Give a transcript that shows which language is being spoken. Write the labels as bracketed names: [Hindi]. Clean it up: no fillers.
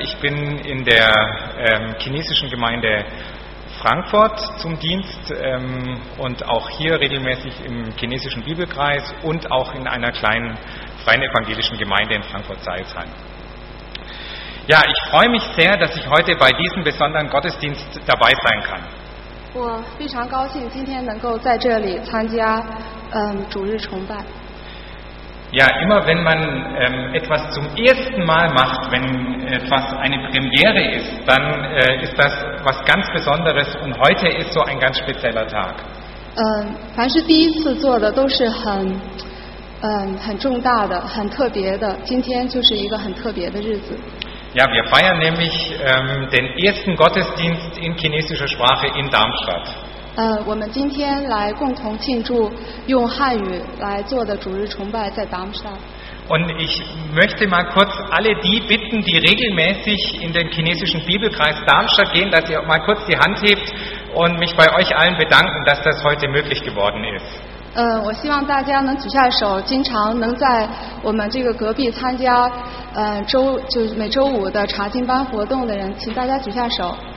[German] Ich bin in der chinesischen Gemeinde Frankfurt zum Dienst und auch hier regelmäßig im chinesischen Bibelkreis und auch in einer kleinen freien evangelischen Gemeinde in Frankfurt-Salzheim. Ja, ich freue mich sehr, dass ich heute bei diesem besonderen Gottesdienst dabei sein kann. [Chinese] 我非常高兴今天能够在这里参加主日崇拜。 [German] Ja, immer wenn man etwas zum ersten Mal macht, wenn etwas eine Premiere ist, dann ist das was ganz Besonderes und heute ist so ein ganz spezieller Tag. [Chinese] 凡是第一次做的都是很重大的，很特别的，今天就是一个很特别的日子。 [German] Ja, wir feiern nämlich den ersten Gottesdienst in chinesischer Sprache in Darmstadt. [Chinese] 我们今天来共同庆祝用汉语来做的主日崇拜在 Darmstadt. [German] Und ich möchte mal kurz alle die bitten, die regelmäßig in den chinesischen Bibelkreis Darmstadt gehen, dass ihr mal kurz die Hand hebt und mich bei euch allen bedanken, dass das heute möglich geworden ist. [Chinese] 我希望大家能举下手，经常能在我们这个隔壁参加，就是每周五的查经班活动的人，请大家举下手。